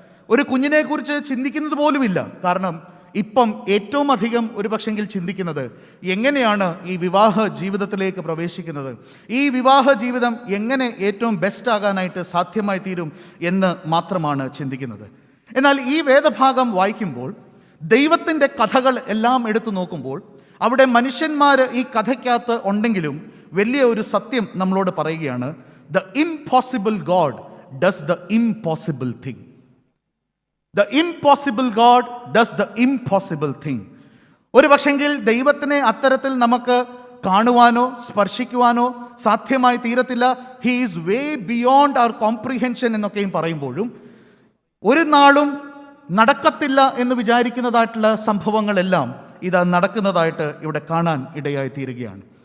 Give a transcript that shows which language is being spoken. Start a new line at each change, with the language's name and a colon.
Malayalam: ഒരു കുഞ്ഞിനെക്കുറിച്ച് ചിന്തിക്കുന്നത് പോലുമില്ല. കാരണം ഇപ്പം ഏറ്റവും അധികം ഒരു പക്ഷെങ്കിൽ ചിന്തിക്കുന്നത് എങ്ങനെയാണ് ഈ വിവാഹ ജീവിതത്തിലേക്ക് പ്രവേശിക്കുന്നത്, ഈ വിവാഹ ജീവിതം എങ്ങനെ ഏറ്റവും ബെസ്റ്റ് ആകാനായിട്ട് സാധ്യമായി തീരും എന്ന് മാത്രമാണ് ചിന്തിക്കുന്നത്. എന്നാൽ ഈ വേദഭാഗം വായിക്കുമ്പോൾ ദൈവത്തിൻ്റെ കഥകൾ എല്ലാം എടുത്തു നോക്കുമ്പോൾ അവിടെ മനുഷ്യന്മാർ ഈ കഥയ്ക്കകത്ത് ഉണ്ടെങ്കിലും വലിയ ഒരു സത്യം നമ്മളോട് പറയുകയാണ്.
English: The impossible God does the impossible thing. The impossible God does the impossible thing.
Malayalam: ഒരു പക്ഷെങ്കിൽ ദൈവത്തിനെ അത്തരത്തിൽ നമുക്ക് കാണുവാനോ സ്പർശിക്കുവാനോ സാധ്യമായി തീരത്തില്ല.
English: he is way beyond our comprehension
Malayalam: എന്നൊക്കെയും പറയുമ്പോഴും ഒരു നാളും നടക്കത്തില്ല എന്ന് വിചാരിക്കുന്നതായിട്ടുള്ള സംഭവങ്ങളെല്ലാം ഇത് നടക്കുന്നതായിട്ട് ഇവിടെ കാണാൻ ഇടയായി തീരുകയാണ്.